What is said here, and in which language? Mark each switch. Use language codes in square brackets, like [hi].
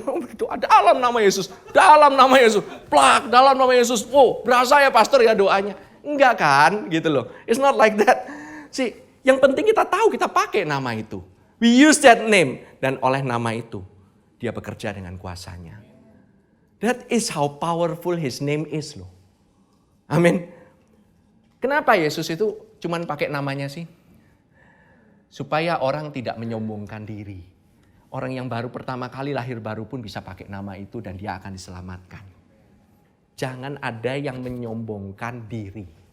[id] Berdoa dalam nama Yesus. Dalam nama Yesus. Plak, dalam nama Yesus. Oh berasa ya pastor ya doanya. Enggak kan? Gitu loh. [en] It's not like that. [id] Yang penting kita tahu kita pakai nama itu. [en] We use that name. [id] Dan oleh nama itu, dia bekerja dengan kuasanya. [en] That is how powerful His name is loh. [id] Amin. Kenapa Yesus itu cuman pakai namanya sih? Supaya orang tidak menyombongkan diri. Orang yang baru pertama kali lahir baru pun bisa pakai nama itu dan dia akan diselamatkan. Jangan ada yang menyombongkan diri.